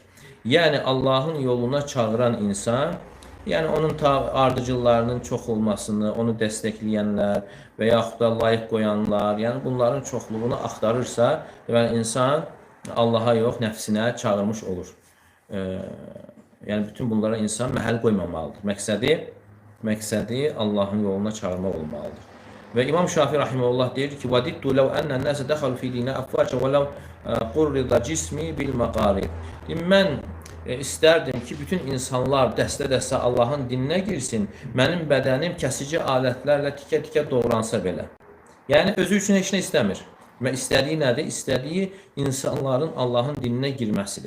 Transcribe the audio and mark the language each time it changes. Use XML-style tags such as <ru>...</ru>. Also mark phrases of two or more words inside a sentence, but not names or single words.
<az>Yəni, Allahın yoluna çağıran insan, yəni onun ardıcıllarının çox olmasını, onu dəstəkləyənlər və yaxud da layiq qoyanlar, yəni bunların çoxluğunu axtarırsa, deməli, insan Allaha yox, nəfsinə çağırmış olur. Yəni, bütün bunlara insan məhəl qoymamalıdır. Məqsədi Allahın yoluna çağırmaq olmalıdır. Və İmam Şafii Rahimullah deyir ki,</az> <ar>وَدِدُّ لَوْ أَنَّ النَّاسَ دَخَلُوا فِي دِينَ أَفْوَاجًا وَلَوْ قُرِّضَ جِسْمِي بِالْمَقَارِضِ.</ar> <az>Mən istərdim ki, bütün insanlar dəstə-dəstə Allahın dininə girsin, mənim bədənim kəsici alətlərlə tikə-tikə doğransa belə. Yəni, özü üçün heç nə istəmir. Və istədiyi nədir? İstədiyi insanların Allahın dininə girməsidir.</az>